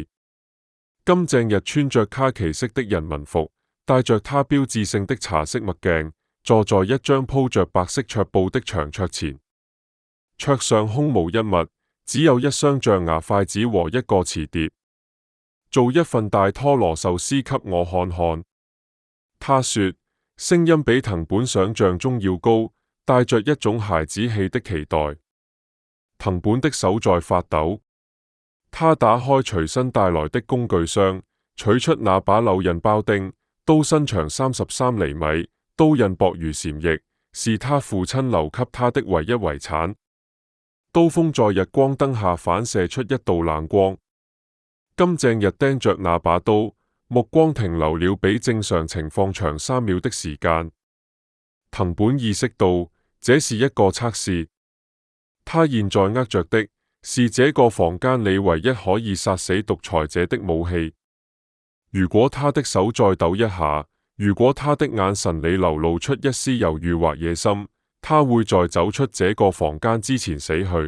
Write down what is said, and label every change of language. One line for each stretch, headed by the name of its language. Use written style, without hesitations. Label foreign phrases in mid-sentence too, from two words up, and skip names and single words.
Chinese: 金正日穿着卡其色的人民服，帶着他標誌性的茶色墨鏡，坐在一張鋪着白色桌布的長桌前。桌上空無一物，只有一雙象牙筷子和一個瓷碟。做一份大拖羅壽司給我看看。他說，聲音比藤本想象中要高，帶着一種孩子氣的期待。藤本的手在發抖。他打開隨身帶來的工具箱，取出那把柳刃包丁，刀身長33厘米，刀刃薄如禪液，是他父親留給他的唯一遺產。刀鋒在日光燈下反射出一道冷光。金正日盯着那把刀，目光停留了比正常情況長3秒的時間。藤本意識到這是一個測試，他現在握着的是這個房間裏唯一可以殺死獨裁者的武器。如果他的手再抖一下，如果他的眼神裏流露出一絲猶豫或野心，他會在走出這個房間之前死去。